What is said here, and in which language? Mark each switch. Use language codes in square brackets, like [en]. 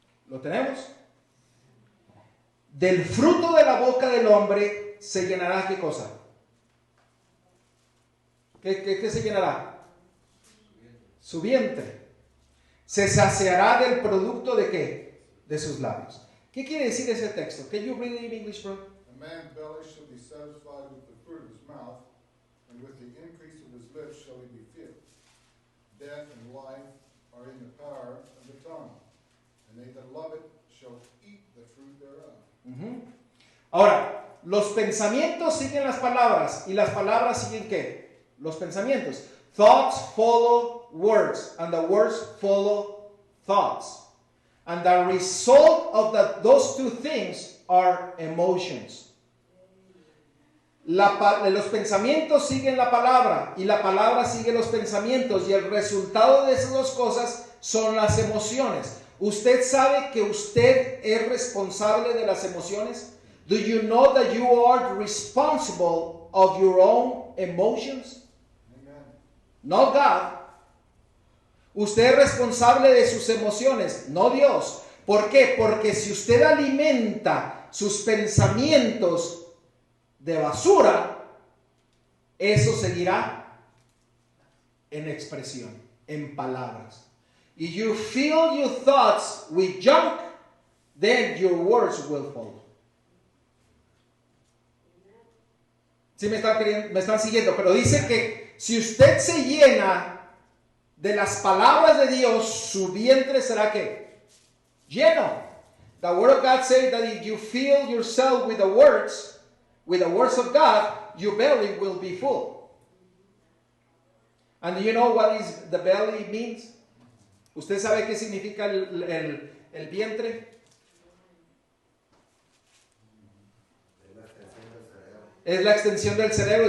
[es] ¿Lo tenemos? Del fruto de la boca del hombre se llenará ¿qué cosa? ¿Qué se llenará? Su vientre. Se saciará del producto de ¿qué? De sus labios. ¿Qué quiere decir ese texto? [en] Can you read it in English, bro? A man's belly shall be satisfied with the fruit of his mouth, and with the increase of his lips shall he be filled. Death and life are in the power of the tongue, and they that love it shall eat the fruit thereof. [es] Ahora, Los pensamientos siguen las palabras. ¿Y las palabras siguen qué? Los pensamientos. [en] Thoughts follow words. And the words follow thoughts. And the result of those two things are emotions. [es] Los pensamientos siguen la palabra y la palabra sigue los pensamientos y el resultado de esas dos cosas son las emociones. ¿Usted sabe que usted es responsable de las emociones? [en] Do you know that you are responsible of your own emotions? Amen. No God. [es] Usted es responsable de sus emociones, no Dios. ¿Por qué? Porque si usted alimenta sus pensamientos de basura, eso seguirá en expresión, en palabras. [en] If you fill your thoughts with junk, then your words will follow. [es] ¿Sí me están siguiendo? Pero dice que si usted se llena de las palabras de Dios, su vientre será ¿qué? Lleno. [en] The word of God says that if you fill yourself with the words of God, your belly will be full. And do you know what is the belly means? [es] ¿Usted sabe qué significa el vientre? Es la extensión del cerebro.